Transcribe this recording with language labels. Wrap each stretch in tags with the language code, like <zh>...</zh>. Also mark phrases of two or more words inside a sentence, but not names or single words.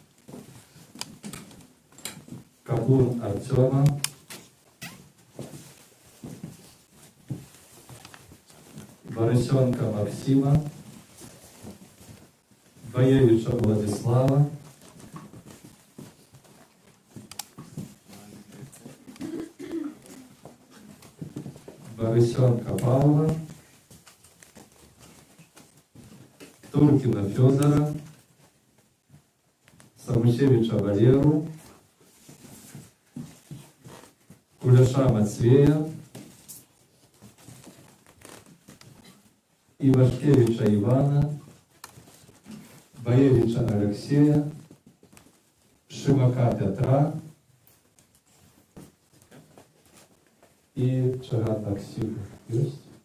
<ru>Капун Артема, Борисенка Максима, Боевича Владислава, Борисенка Павла, Туркина Федора, Самушевича Валеру, Куляша Матвея, Ивашкевича Ивана, Боевича Алексея, Шимака Петра и Чагат Максим. Есть?</ru>